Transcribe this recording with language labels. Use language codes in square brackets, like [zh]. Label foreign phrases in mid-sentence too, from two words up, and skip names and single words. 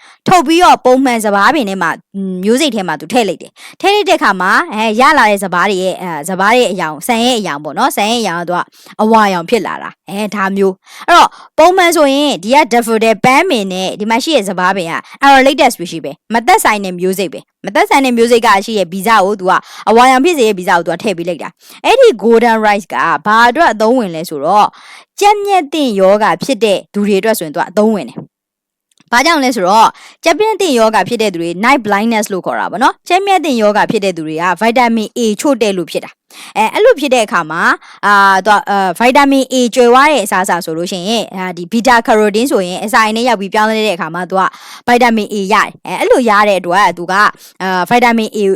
[my] ထုတ်ပြီးတော့ပုံမှန်စဘာပင်ထဲမှာမျိုးစိတ်ထဲမှာသူထည့်လိုက်တယ်ထည့်လိုက်တဲ့အခါမှာရလာတဲ့စဘာတွေရဲ့စဘာတွေရဲ့အယောင်ဆန်ရဲ့အယောင်ပေါ့နော်ဆန်ရဲ့အယောင်ကသူ ကအဝါရောင်ဖြစ်လာတာဒါမျိုးအဲ့တော့ပုံမှန်ဆိုရင်ဒီက daffodil ပန်းပင်နဲ့ဒီမှာရှိတဲ့စဘာပင်က [en] unrelated species [my] ပဲမသက်ဆိုင်တဲ့မျိုးစိတ်ပဲမသက်ဆိုင်တဲ့မျိုးစိတ်ကရှိရဲ့ဗီဇကိုသူကအဝါရောင်ဖြစ်စေရဲ့ဗီဇကိုသူကထည့်ပေးလိုက်တာအဲ့ဒီ [en] golden rice [my] ကဘာအတွက်အသုံးဝင်လဲဆိုတော့ကြက်မြက်တင်ယောဂဖြစ်တဲ့သူတွေအတွက်ဆိုရင်သူကအသုံးဝင်တယ်ဘာကြောင့်လဲဆိုတော့ကြက်ပြင်းတင်ယောဂဖြစ်တဲ့သူတွေ [en] night blindness [my] လို့ခေါ်တာပေါ့နော်ကြက်မြက်တင်ယောဂဖြစ်တဲ့သူတွေက [en] vitamin A [my] ချို့တဲ့လို့ဖြစ်တာအဲ့လိုဖြစ်တဲ့အခါမှာ [en] vitamin A [my] ကျွယ်ဝတဲ့အစားအစာဆိုလို့ရှိရင်ဒီ [en] beta carotene [my] ဆိုရင်အစာအိမ်နဲ့ရောက်ပြီးပြောင်းလဲတဲ့အခါမှာသူက [en] vitamin A [my] ရတယ်အဲ့လိုရတဲ့အတွက်သူကvitamin